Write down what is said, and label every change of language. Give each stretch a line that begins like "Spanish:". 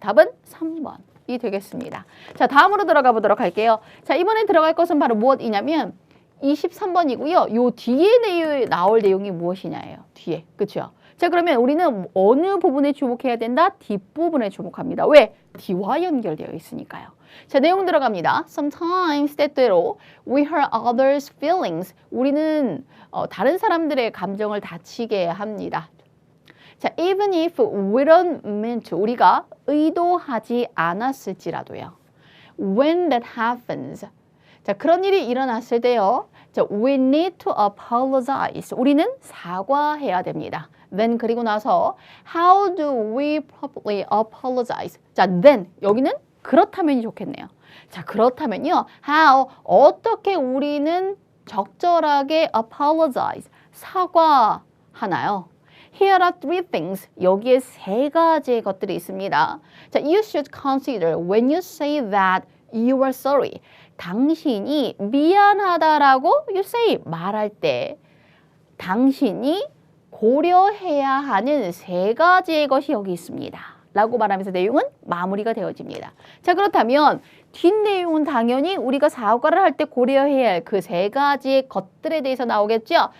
Korean: 답은 3번이 되겠습니다. 자, 다음으로 들어가 보도록 할게요. 자, 이번에 들어갈 것은 바로 무엇이냐면 23번이고요. 요 뒤에 나올 내용이 무엇이냐예요. 뒤에. 그렇죠? 자, 그러면 우리는 어느 부분에 주목해야 된다? 뒷부분에 주목합니다. 왜? 뒤와 연결되어 있으니까요. 자, 내용 들어갑니다.
English: Sometimes
Korean: 때때로
English: we hurt others' feelings.
Korean: 우리는 다른 사람들의 감정을 다치게 합니다.
English: 자, even if we don't mean to.
Korean: 우리가 의도하지 않았을지라도요.
English: When that happens.
Korean: 자, 그런 일이 일어났을 때요.
English: 자, we need to apologize.
Korean: 우리는 사과해야 됩니다.
English: Then
Korean: 그리고 나서
English: how do we properly apologize?
Korean: 자, then 여기는 그렇다면이 좋겠네요. 자, 그렇다면요. how 어떻게 우리는 적절하게 apologize 사과하나요?
English: Here are three things.
Korean: 여기에 세 가지의 것들이 있습니다.
English: 자, you should consider when you say that you are sorry.
Korean: 당신이 미안하다라고
English: you say
Korean: 말할 때 당신이 고려해야 하는 세 가지의 것이 여기 있습니다. 라고 말하면서 내용은 마무리가 되어집니다. 자, 그렇다면 뒷내용은 당연히 우리가 사과를 할 때 고려해야 할 그 세 가지의 것들에 대해서 나오겠죠.